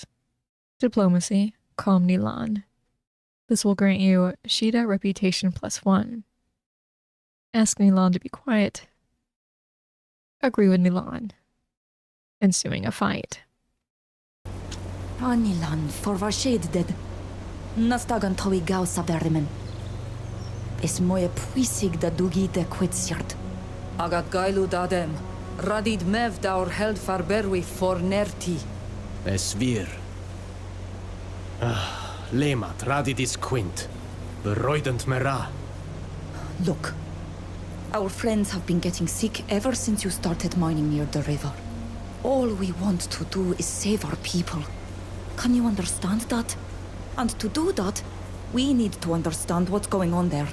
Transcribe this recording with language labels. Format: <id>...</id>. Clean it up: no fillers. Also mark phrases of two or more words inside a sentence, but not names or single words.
<en>Diplomacy, calm Nilan. This will grant you Shida reputation +1. Ask Nilan to be quiet. Agree with Nilan. Ensuing a fight. Anilan, for var shade dead. Nastagan towi gau saberimen. Es moje puisig da dugi de quetsiert. Agat gailu dadem. Radid mev daur held farberwi for nerti. Es wir. Lemat radidis quint. Bereudend mera. Look, our friends have been getting sick ever since you started mining near the river. All we want to do is save our people. Can you understand that? And to do that, we need to understand what's going on there.</en>